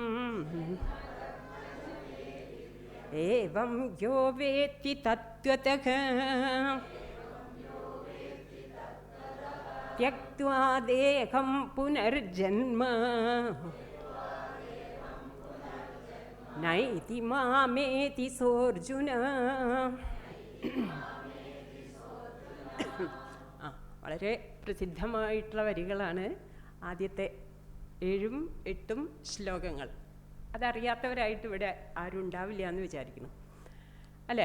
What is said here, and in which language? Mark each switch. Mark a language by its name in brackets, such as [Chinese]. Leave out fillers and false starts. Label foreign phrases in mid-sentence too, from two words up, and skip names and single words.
[Sanskrit] ഏവം യോ വേത്തി തത്വതഃ ത്യക്ത്വാ ദേഹം പുനർജന്മ നൈതി മാമേതി സോർജുന. [Malayalam] വളരെ പ്രസിദ്ധമായിട്ടുള്ള വരികളാണ് ആദ്യത്തെ 7ഉം 8ഉം ശ്ലോകങ്ങൾ. അതറിയാത്തവരായിട്ട് ഇവിടെ ആരും ഉണ്ടാവില്ല എന്ന് വിചാരിക്കുന്നു അല്ലേ?